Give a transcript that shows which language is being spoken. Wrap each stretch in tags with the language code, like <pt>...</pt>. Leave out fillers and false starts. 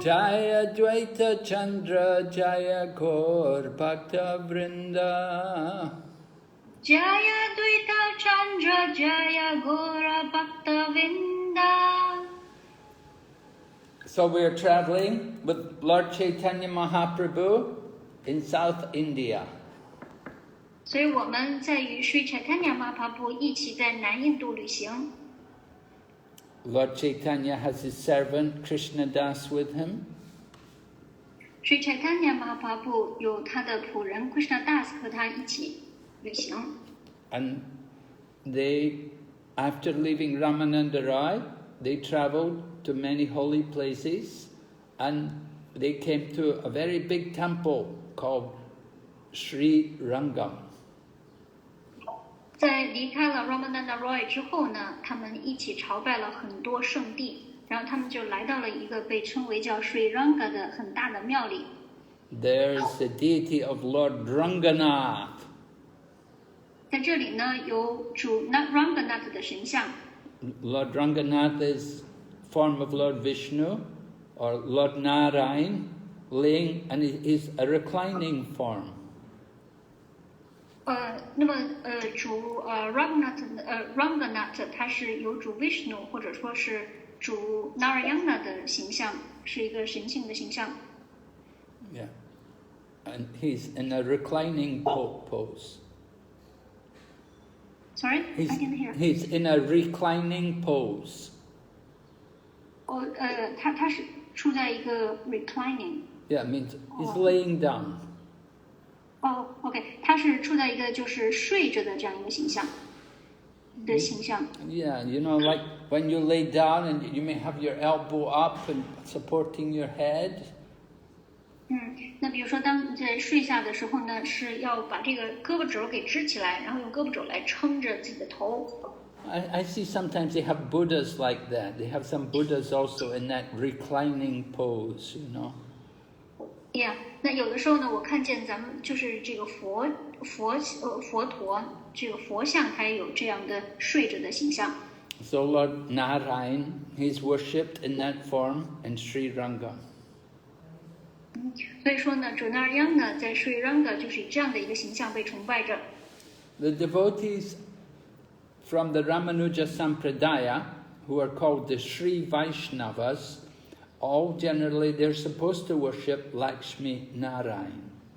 <sa>Jaya Dvaita Chandra Jaya Gaur Bhaktavrinda. Jaya Dvaita Chandra Jaya Gaura Bhaktavinda.</sa> <en>So we are traveling with Lord Chaitanya Mahaprabhu in South India.</en> <zh>所以我们在与 Sri Chaitanya Mahaprabhu 一起在南印度旅行。</zh> <en>Lord Chaitanya has his servant Krishna Das with him.</en> <zh>Sri Chaitanya Mahaprabhu 有他的仆人 Krishna Das 和他一起旅行。</zh> <en>And they, after leaving Ramananda Rai, they traveled to many holy places and they came to a very big temple called Sri Rangam.</en> <zh>在离开了 Ramananda Roy 之后呢，他们一起朝拜了很多圣地，然后他们就来到了一个被称为叫 Sri Ranga 的很大的庙里。</zh> <en>There's the deity of Lord Ranganath.</en> <zh>在这里呢，有主 Ranganath 的神像。</zh> <en>Lord Ranganath is form of Lord Vishnu or Lord Narayan, laying, and it is a reclining form.</en> <zh>那么主Ranganath 他是有主 Vishnu 或者说是主 Narayana 的形象，是一个神性的形象。</zh> <en>Yeah, and he's in a reclining pose. Sorry, I didn't hear. He's in a reclining pose.</en> <zh>他是处在一个 reclining。</zh> <en>Yeah, it means he's laying down.</en> <zh>OK， 他是处在一个就是睡着的这样一个形象。</zh> <en>Yeah, you know, like when you lay down and you may have your elbow up and supporting your head.</en> <zh>那比如说当你在睡下的时候呢，是要把这个胳膊肘给支起来，然后用胳膊肘来撑着自己的头。</zh> <en>I see sometimes they have Buddhas like that. They have some Buddhas also in that reclining pose, you know.</en> <zh>Yeah， 那有的时候呢，我看见咱们就是这个佛陀，这个佛像，它也有这样的睡着的形象。</zh> <en>So Lord Narayan, he's worshipped in that form in Sri Rangam.</en> <zh>所以说呢，主 Narayana 呢，在 Sri Ranga 就是以这样的一个形象被崇拜着。</zh> <en>The devotees from the Ramanuja Sampradaya, who are called the Sri Vaishnavas, all generally they're supposed to worship Lakshmi Narayan.</en>